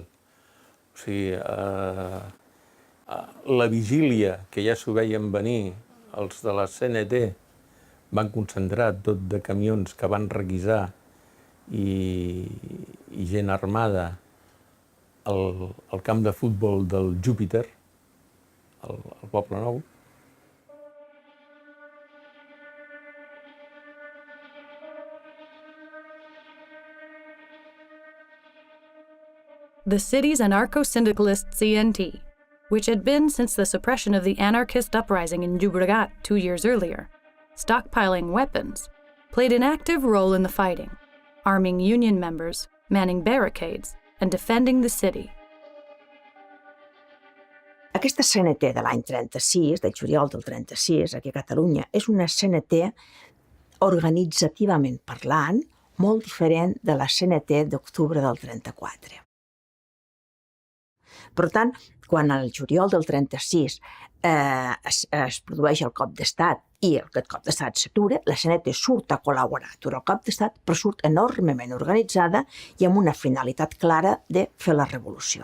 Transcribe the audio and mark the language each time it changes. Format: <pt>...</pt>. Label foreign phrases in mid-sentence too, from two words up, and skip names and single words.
<ca>O sigui, la vigília, que ja s'ho veien venir, els de la CNT van concentrar tot de camions que van requisar i gent armada al camp de futbol del Júpiter, al Poble Nou.</ca> <en>The city's anarcho-syndicalist CNT, which had been since the suppression of the anarchist uprising in Llobregat 2 years earlier, stockpiling weapons, played an active role in the fighting, arming union members, manning barricades, and defending the city.</en> <ca>Aquesta CNT de l'any 36, del juliol del 36, aquí a Catalunya, és una CNT organitzativament parlant molt diferent de la CNT d'octubre del 34. Per tant, quan al juliol del 36 es produeix el cop d'estat i aquest cop d'estat s'atura, la CNT surt a col·laborar durant el cop d'estat, però surt enormement organitzada i amb una finalitat clara de fer la revolució.</ca>